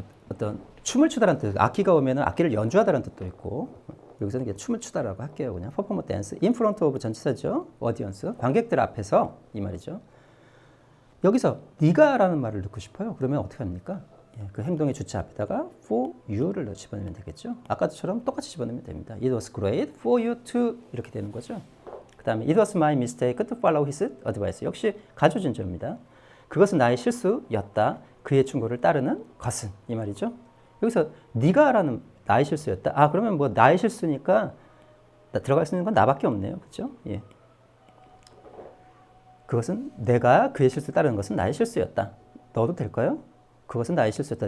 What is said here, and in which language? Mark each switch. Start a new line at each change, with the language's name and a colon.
Korean: 어떤 춤을 추다라는 뜻, 악기가 오면은 악기를 연주하다라는 뜻도 있고 여기서는 그냥 춤을 추다라고 할게요. 그냥
English: perform a dance in front of
Korean: 전치사죠. audience 관객들 앞에서 이 말이죠. 여기서 네가라는 말을 넣고 싶어요. 그러면 어떻게 합니까? 예, 그 행동의 주체 앞에다가
English: for you
Korean: 를 집어넣으면 되겠죠. 아까처럼 똑같이 집어넣으면 됩니다.
English: It was great for you to
Korean: 이렇게 되는 거죠. 그 다음에
English: It was my mistake to follow his advice.
Korean: 역시 가주진주어입니다. 그것은 나의 실수였다. 그의 충고를 따르는 것은 이 말이죠. 여기서 네가라는 나의 실수였다. 그러면 뭐 나의 실수니까 들어갈 수 있는 건 나밖에 없네요. 그렇죠? 예. 그것은 내가 그의 실수를 따르는 것은 나의 실수였다. 넣어도 될까요? 그것은 나의 실수였다.